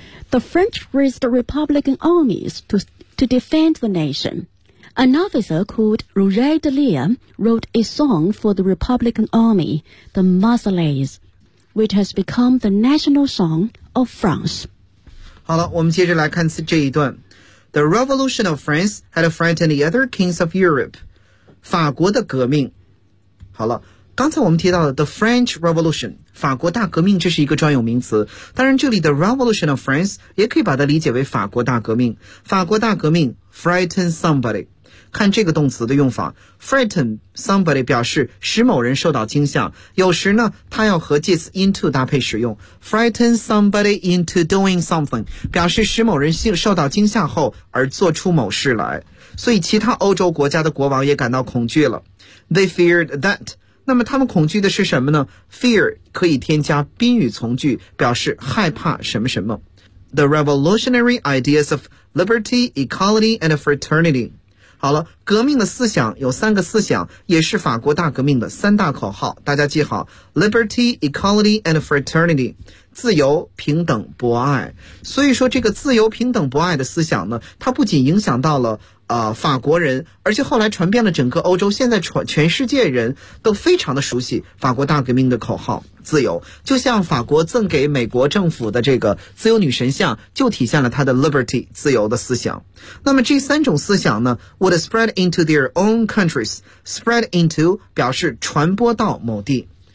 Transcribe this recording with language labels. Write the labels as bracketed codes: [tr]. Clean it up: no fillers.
[en] The French raised Republican armies to defend the nation. An officer called Roger de Lier wrote a song for the Republican army, the Marseillaise, which has become the national song of France. [zh] 好了，我们接着来看这一段。 [en] The Revolution of France had frightened the other kings of Europe. [zh] 法国的革命。好了，刚才我们提到的 [en] The French Revolution, [zh] 法国大革命，这是一个专有名词。当然这里的 Revolution of France 也可以把它理解为法国大革命。法国大革命 frighten somebody。看这个动词的用法 ,frighten somebody 表示使某人受到惊吓。有时呢它要和介词 into 搭配使用。 [en] frighten somebody into doing something, [zh] 表示使某人受到惊吓后而做出某事来。所以其他欧洲国家的国王也感到恐惧了。 [en] They feared that. [zh] 那么他们恐惧的是什么呢 ?Fear 可以添加宾语从句表示害怕什么什么。 [en] The revolutionary ideas of liberty, equality, and fraternity. [zh] 好了革命的思想有三个思想也是法国大革命的三大口号。大家记好 , [en] liberty, equality, and fraternity. [zh] 自由平等博爱。所以说这个自由平等博爱的思想呢它不仅影响到了法国人而且后来传遍了整个欧洲现在全世界人都非常的熟悉法国大革命的口号自由就像法国赠给美国政府的这个自由女神像就体现了他的 liberty 自由的思想那么这三种思想呢 [en] would spread into their own countries spread into [zh] 表示传播到某地